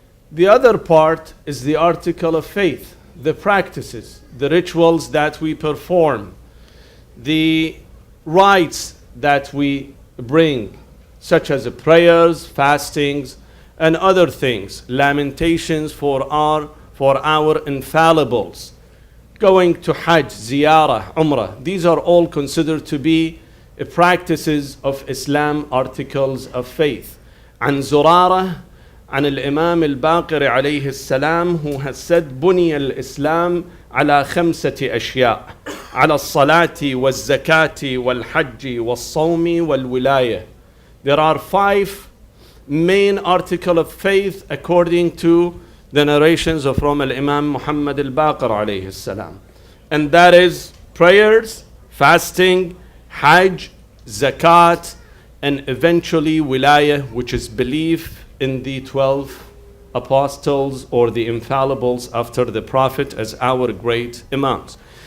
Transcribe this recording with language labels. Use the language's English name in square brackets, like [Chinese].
[English] The other part is the article of faith, the practices, the rituals that we perform, the rites that we bring, such as prayers, fastings, and other things, lamentations for our infallibles, going to Hajj, Ziyarah, Umrah. These are all considered to be practices of Islam, articles of faith. [Arabic] عن زرارة عن الإمام الباقر عليه السلام, [English] who has said [Arabic] بني الإسلام على 5 أشياء على الصلاة والزكاة والحج والصوم والولاية. [English] There are 5 main article of faith according to the narrations of from Imam Muhammad al-Baqir alayhi salam. And that is prayers, fasting, Hajj, Zakat, and eventually Wilayah, which is belief in the 12 apostles or the infallibles after the Prophet as our great Imams.